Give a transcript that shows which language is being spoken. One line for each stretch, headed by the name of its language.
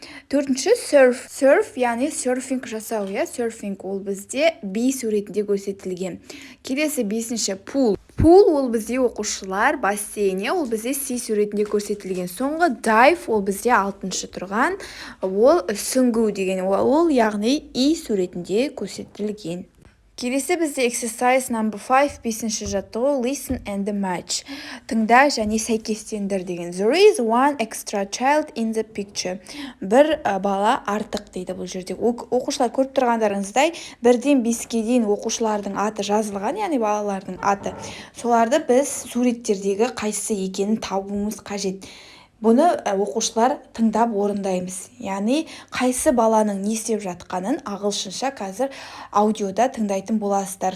Kazakh: Төртінші surf, яғни серфинг жасау, серфинг ол бізде B суретінде көрсетілген. Келесі бесінші pool ол бізде оқушылар бассейн, ол бізде C суретінде көрсетілген. Соңғы dive ол бізде 6-шы тұрған, ол сүңгу деген, ол яғни E суретінде көрсетілген. Келесі бізде
English: exercise number 5,
Kazakh: 5-ші жаттығу
English: listen and match.
Kazakh: Тыңда және сәйкестендір деген.
English: There is one extra child in the picture.
Kazakh: Бір бала артық дейді бұл жерде. Оқушылар көріп тұрғандарыңыздай, 1-ден 5-ке дейін оқушылардың аты жазылған, яғни балалардың аты. Соларды біз суреттердегі қайсысы екенін табуымыз қажет. Бұны оқушылар тыңдап орындаймыз. Яғни қайсы баланың не істеп жатқанын ағылшынша қазір аудиода тыңдайтын боласыздар.